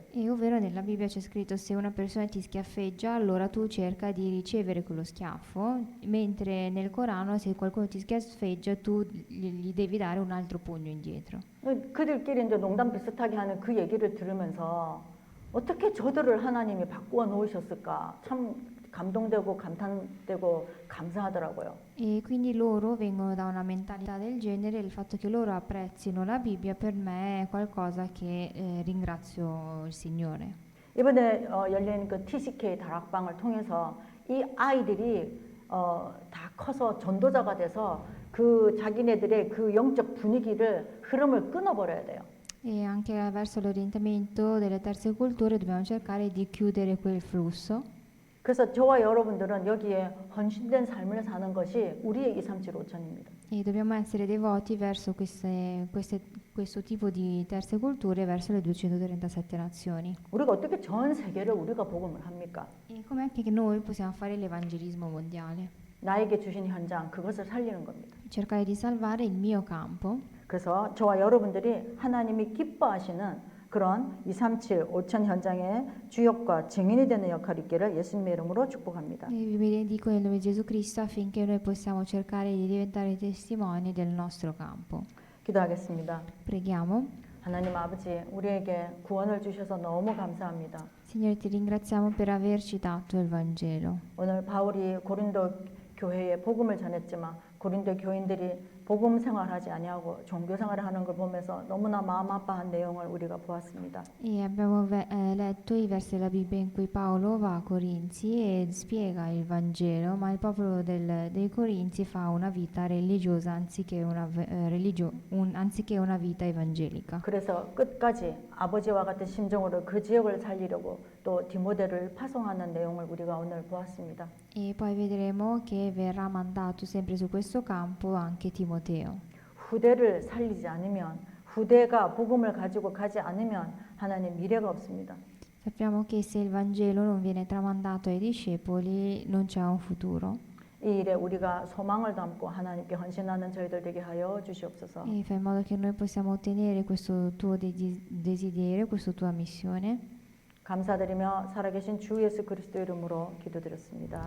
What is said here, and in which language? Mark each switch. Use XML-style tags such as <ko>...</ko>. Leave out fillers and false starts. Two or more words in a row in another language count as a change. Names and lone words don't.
<it>E ovvero nella Bibbia c'è scritto se una persona ti schiaffeggia, allora tu cerca di ricevere quello schiaffo, mentre nel Corano se qualcuno ti schiaffeggia tu gli devi dare un altro pugno indietro.</it> <ko>그들끼리 이제 농담 비슷하게 하는 그 얘기를 들으면서 어떻게 저들을 하나님이 바꾸어 놓으셨을까? 참 감동되고 감탄되고 감사하더라고요.</ko> <it>E quindi loro vengono da una mentalità del genere, il fatto che loro apprezzino la Bibbia per me è qualcosa che ringrazio il Signore.</it> <ko>이번에 열린 그 TCK 다락방을 통해서 이 아이들이 다 커서 전도자가 돼서 그 자기네들의 그 영적 분위기를 흐름을 끊어버려야 돼요.</ko> <it>E anche verso l'orientamento delle terze culture dobbiamo cercare di chiudere quel flusso.</it> <ko>그래서 저와 여러분들은 여기에 헌신된 삶을 사는 것이 우리의 23750입니다.</ko> <it>E dobbiamo essere devoti verso questo tipo di terze culture, verso le 237 nazioni.</it> <ko>우리가 어떻게 전 세계를 우리가 복음을 합니까?</ko> <it>E com'è che noi possiamo fare l'evangelismo mondiale?</it> <ko>나에게 주신 현장 그것을 살리는 겁니다.</ko> <it>Cercare di salvare il mio campo.</it> <ko>그래서 저와 여러분들이 하나님이 기뻐하시는 그런 23750 현장의 주역과 증인이 되는 역할이 있기를 예수님의 이름으로 축복합니다.</ko> <it>E vi benedico nel nome di Gesù Cristo affinché noi possiamo cercare di diventare testimoni del nostro campo.</it> <ko>기도하겠습니다.</ko> <it>Preghiamo.</it> <ko>하나님 아버지, 우리에게 구원을 주셔서 너무 감사합니다.</ko> <it>Signore, ti ringraziamo per averci dato il Vangelo.</it> <ko>오늘 바울이 고린도 교회에 복음을 전했지만 고린도 교인들이 복음 생활하지 아니하고 종교 생활을 하는 걸 보면서 너무나 마음 아파한 내용을 우리가 보았습니다.</ko> <it>E abbiamo letto i versi della Bibbia in cui Paolo va a Corinzi e spiega il Vangelo, ma il popolo dei Corinzi fa una vita religiosa anziché una vita evangelica.</it> <ko>그래서 끝까지 아버지와 같은 심정으로 그 지역을 살리려고 또 디모데를 파송하는 내용을 우리가 오늘 보았습니다.</ko> <it>E poi vedremo che verrà mandato sempre su questo campo anche Timoteo.</it> <ko>후대를 살리지 않으면 후대가 복음을 가지고 가지 않으면 하나님 미래가 없습니다.</ko> <it>Sappiamo che se il Vangelo non viene tramandato ai discepoli non c'è un futuro.</it> <ko>이 일에 우리가 소망을 담고 하나님께 헌신하는 저희들 되게 하여 주시옵소서.</ko> <it>E fai in modo che noi possiamo ottenere questo tuo desiderio, questa tua missione.</it> <ko>감사드리며 살아계신 주 예수 그리스도 이름으로 기도드렸습니다.</ko>